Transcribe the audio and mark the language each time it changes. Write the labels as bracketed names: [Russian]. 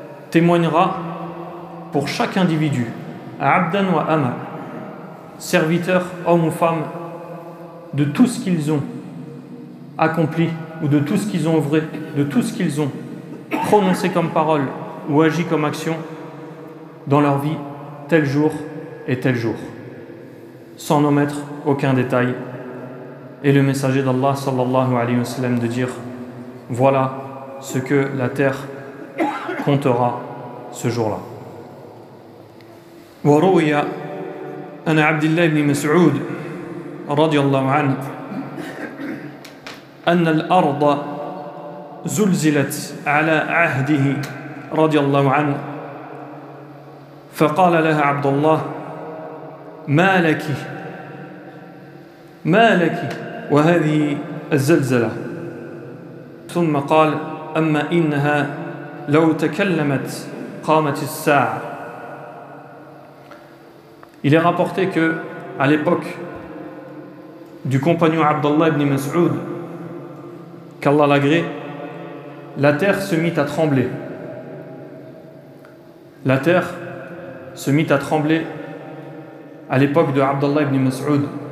[French] témoignera pour chaque individu, [Arabic] abdan wa ama, [French] serviteurs, hommes ou femmes, de tout ce qu'ils ont accompli ou de tout ce qu'ils ont œuvré, de tout ce qu'ils ont prononcé comme parole ou agi comme action dans leur vie tel jour et tel jour, sans omettre aucun détail. Et le messager d'Allah sallallahu alayhi wa sallam de dire voilà ce que la terre comptera ce jour-là. [Arabic] وروي عن عبد الله بن مسعود رضي الله عنه أن الأرض زلزلت على عهده رضي الله عنه فقال لها عبد الله ما لك وهذه الزلزلة ثم قال أما إنها لو تكلمت قامت الساعة. [French] Il est rapporté que à l'époque du compagnon Abdallah ibn Mas'ud, qu'Allah l'agrée, la terre se mit à trembler. La terre se mit à trembler à l'époque de Abdallah ibn Mas'ud.